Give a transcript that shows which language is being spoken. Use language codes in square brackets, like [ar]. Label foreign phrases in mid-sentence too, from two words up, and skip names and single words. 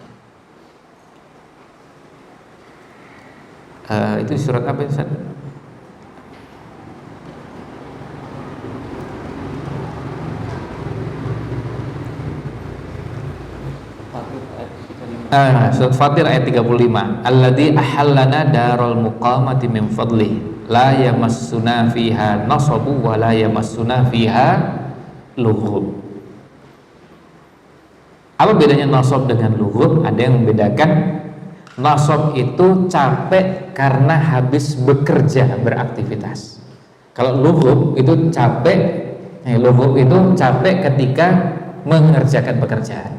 [id] Itu surat apa Ustaz? [ar] Surat Fatir ayat 35, الذي أحلنا دار المقامة من فضله لا يمسنا فيها نصب ولا يمسنا فيها لغوب. [id] Apa bedanya nasab dengan lughub? Ada yang membedakan. Nasab itu capek karena habis bekerja, beraktivitas. Kalau lughub itu capek, lughub itu capek ketika mengerjakan pekerjaan.